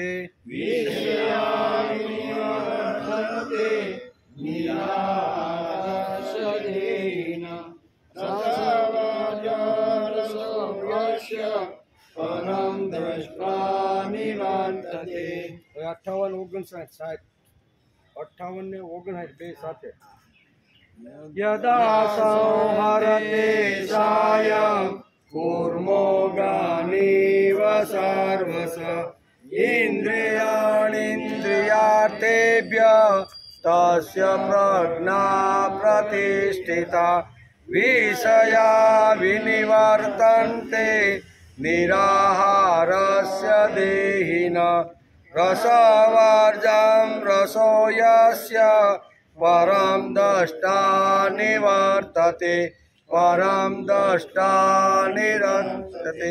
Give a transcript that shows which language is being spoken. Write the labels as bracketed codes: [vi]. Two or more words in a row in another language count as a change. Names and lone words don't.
[sa] विषया विनिवर्तन्ते निराहारस्य देहिनः रसवर्जा रसोपस्य परं द्रष्टा निवर्तते 58 59 60 58 [gu] ને 59 બે સાથે [sa] यदा संहरते चायं कूर्मोगानीव सर्वश इन्द्रियाणीन्द्रियार्थेभ्यः तस्य प्रज्ञा प्रतिष्ठिता विषया विनिवर्तन्ते निराहारस्य देहिनः रसवर्जं रसो यस्य परं दष्टा निवर्तते परं दष्टा निवर्तते।